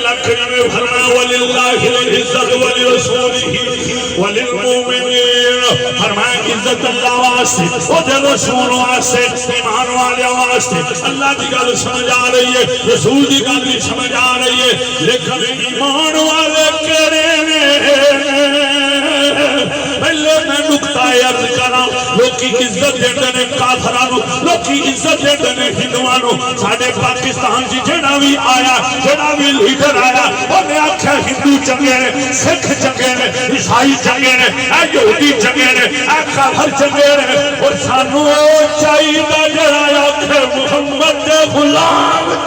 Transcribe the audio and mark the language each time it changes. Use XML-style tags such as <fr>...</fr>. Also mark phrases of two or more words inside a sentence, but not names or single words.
<pa>کریم نے فرمایا</pa> <ar>وَلِلَّهِ الْعِزَّةُ وَلِرَسُولِهِ وَلِلْمُؤْمِنِينَ</ar> <pa>فرمایا عزت اللہ واسطے اور رسول واسطے ایمان والے واسطے اللہ کی گل سمجھ آ رہی ہے رسول کی گل بھی سمجھ آ رہی ہے لیکن ایمان والے کرے پہلے میں نکتہ عرض کرا لوکی عزت دیتے نے کافرانو لوکی عزت دیتے نے ہندوانو ساڑھے پاکستان جی جڑا بھی آیا جڑا بھی لیڈر آیا انہیں آکھا ہندو چنگے نے سکھ چنگے نے عیسائی چنگے نے یہودی چنگے نے کافر چنگے نے اور سانو چاہیے جڑا آکھے محمد دے غلام</pa>